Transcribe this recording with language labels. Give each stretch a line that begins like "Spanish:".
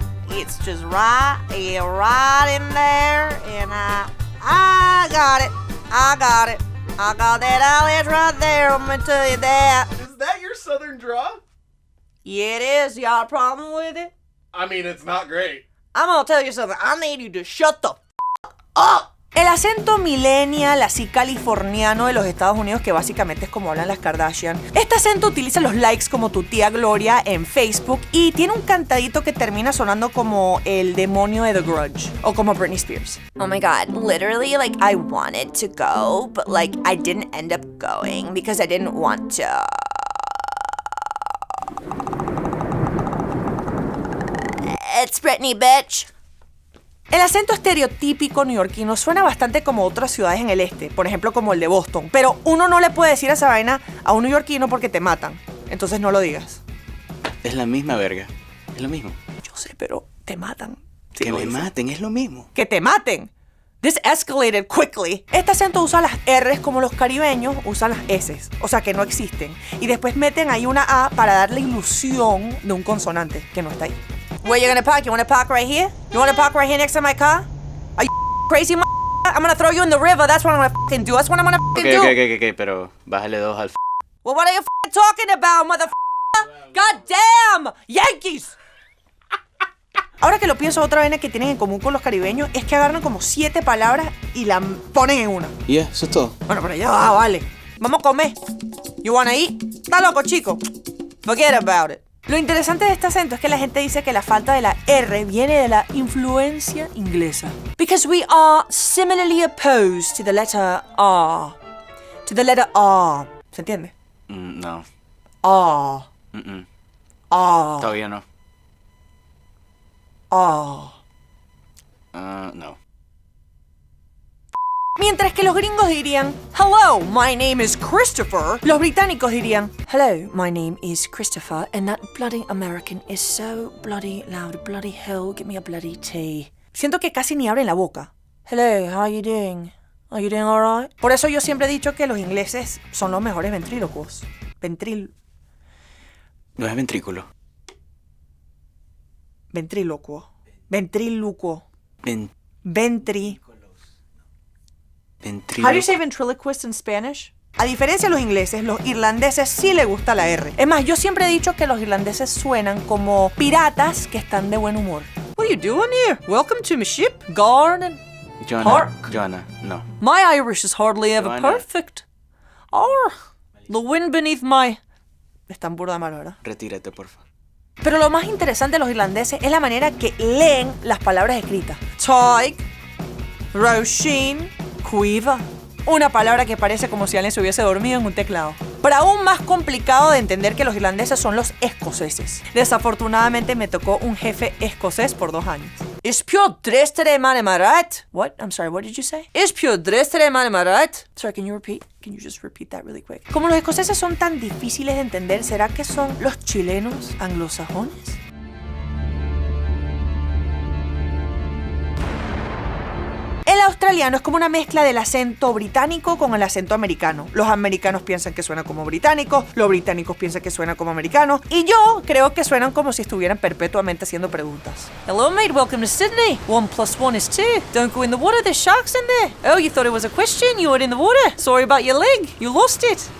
English: It's just right in there, and I got it. I got that eyelash right there. I'm gonna tell you that. Is that your southern draw? Yeah, it is. You got a problem with it? I mean, it's not great. I'm gonna tell you something. I need you to shut the up.
Spanish: El acento millennial, así californiano de los Estados Unidos, que básicamente es como hablan las Kardashian. Este acento utiliza los likes como tu tía Gloria en Facebook y tiene un cantadito que termina sonando como el demonio de The Grudge o como Britney Spears.
English: Oh my god, literally, like, I wanted to go, but, like, I didn't end up going because I didn't want to. It's Britney, bitch.
Spanish: El acento estereotípico neoyorquino suena bastante como otras ciudades en el este, por ejemplo como el de Boston, pero uno no le puede decir esa vaina a un neoyorquino porque te matan, entonces no lo digas. Es la misma verga. Es lo mismo. Yo sé, pero te matan. Sí, que me maten, es lo mismo. ¡Que te maten!
English: This escalated quickly.
Spanish: Este acento usa las R's como los caribeños usan las S's, o sea que no existen. Y después meten ahí una A para dar la ilusión de un consonante que no está ahí.
English: Where you gonna park? You wanna park right here? You wanna park right here next to my car? Are you crazy, I'm gonna throw you in the river. That's what I'm gonna fucking do. That's what I'm gonna fucking do.
Spanish: Ok, pero bájale 2 al
English: Well, what are you talking about, God damn! Yankees!
Spanish: Ahora que lo pienso, otra vaina que tienen en común con los caribeños es que agarran como 7 palabras y la ponen en una. Y eso es todo. Bueno, pero ya va, vale. Vamos a comer.
English: You wanna eat?
Spanish: ¿Está loco, chico?
English: Forget about it.
Spanish: Lo interesante de este acento es que la gente dice que la falta de la R viene de la influencia inglesa.
English: Because we are similarly opposed to the letter R. To the letter R.
Spanish: ¿Se entiende? No. R. R. R. Todavía no. R. No. Mientras que los gringos dirían,
English: hello, my name is Christopher,
Spanish: los británicos dirían,
English: hello, my name is Christopher, and that bloody American is so bloody loud, bloody hell, give me a bloody tea.
Spanish: Siento que casi ni abren la boca.
English: Hello, how are you doing? Are you doing alright?
Spanish: Por eso yo siempre he dicho que los ingleses son los mejores ventrílocos. No es ventrículo. Ventrílocuo. Ventrículo.
English: How do you say ventriloquist in Spanish?
Spanish: A diferencia de los ingleses, los irlandeses sí les gusta la R. Es más, yo siempre he dicho que los irlandeses suenan como piratas que están de buen humor.
English: What are you doing here? Welcome to my ship, garden. Joanna. Joanna, no. My Irish is hardly ever Joanna. perfect. Or the wind beneath my...
Spanish: Es tan burda de malo, ¿verdad? Retírate, porfa. Pero lo más interesante de los irlandeses es la manera que leen las palabras escritas. Taig, Roisin, Cuiva. Una palabra que parece como si alguien se hubiese dormido en un teclado. Pero aún más complicado de entender que los irlandeses son los escoceses. Desafortunadamente me tocó un jefe escocés por 2 años.
English: Is pure drestere man, am I right? What? I'm sorry, what did you say? Is pure drestere man, am I right? Sorry, can you repeat? Can you just repeat that really quick?
Spanish: Como los escoceses son tan difíciles de entender, ¿será que son los chilenos anglosajones? El australiano es como una mezcla del acento británico con el acento americano. Los americanos piensan que suena como británicos, los británicos piensan que suena como americanos, y yo creo que suenan como si estuvieran perpetuamente haciendo preguntas.
English: Hello mate, welcome to Sydney. 1 + 1 is 2. Don't go in the water, there's sharks in there. Oh, you thought it was a question? You were in the water. Sorry about your leg, you lost it.